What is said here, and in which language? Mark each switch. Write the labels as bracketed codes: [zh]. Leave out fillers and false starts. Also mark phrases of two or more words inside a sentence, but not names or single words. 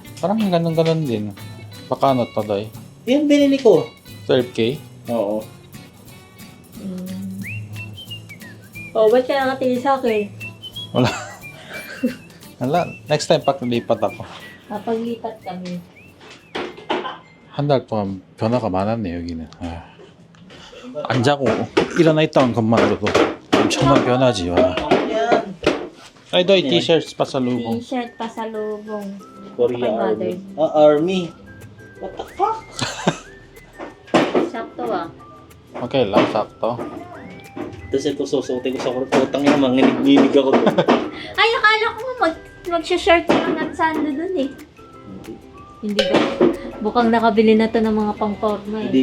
[tl] Parang ganun-ganun din. Baka ano to, Day? Yan, binili ko. 12K? Oo. Oh, ba't kaya nakatingin sa akin? Wala. Next time paglipat ako. Napaglipat kami. [ko] 한 달 동안 변화가 많았네 여기는. 안 자고 일어나 있다는 것만으로도 엄청난 변화지. 와. [tl] Yan. Ay, Doy, t-shirts pasalubong. T-shirt pa sa lubong. Korea Mother. [en] Army. Army. What the fuck? [tl] Sakto ah. Okay lang, sakto. Tapos ito susutin ko sa kurtutang yung manginig ako doon. Ay, akala ko mag-shirt ka lang at sando dun eh. Hindi ba? Bukang nakabili na to ng mga pang-forma eh.